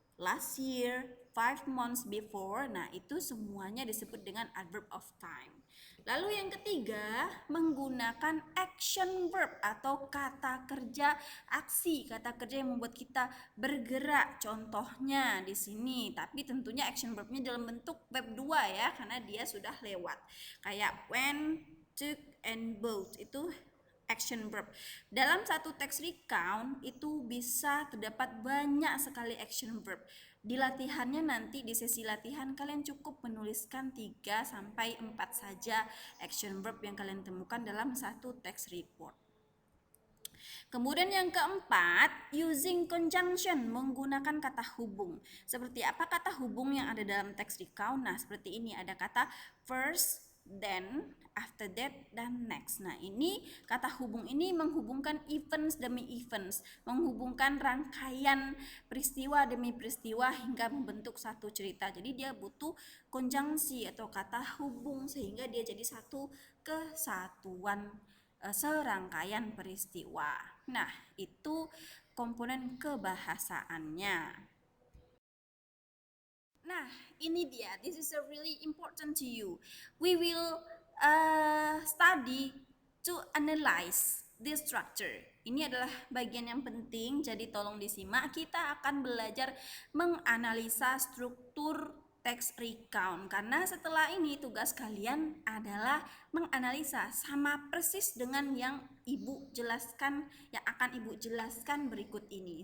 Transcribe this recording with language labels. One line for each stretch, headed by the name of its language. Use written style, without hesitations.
English: last year, 5 months before.
Indonesian: Nah, itu semuanya disebut dengan adverb of time. Lalu yang ketiga, menggunakan action verb atau kata kerja aksi, kata kerja yang membuat kita bergerak. Contohnya di sini, tapi tentunya action verbnya dalam bentuk verb 2 ya, karena dia sudah lewat. Kayak went, took, and bought itu action verb. Dalam satu teks recount itu bisa terdapat banyak sekali action verb. Di latihannya nanti di sesi latihan kalian cukup menuliskan 3 sampai 4 saja action verb yang kalian temukan dalam satu teks report. Kemudian yang keempat,
English: using conjunction,
Indonesian: menggunakan kata hubung. Seperti apa kata hubung yang ada dalam teks recount? Nah, seperti ini ada kata first, then, after that, dan next. Nah, ini kata hubung ini menghubungkan events demi events, menghubungkan rangkaian peristiwa demi peristiwa hingga membentuk satu cerita. Jadi dia butuh konjungsi atau kata hubung sehingga dia jadi satu kesatuan serangkaian peristiwa. Nah, itu komponen kebahasaannya. Nah, ini dia.
English: This is a really important to you. We will study to analyze this structure.
Indonesian: Ini adalah bagian yang penting, jadi tolong disimak. Kita akan belajar menganalisa struktur teks recount, karena setelah ini tugas kalian adalah menganalisa sama persis dengan yang ibu jelaskan, yang akan ibu jelaskan berikut ini.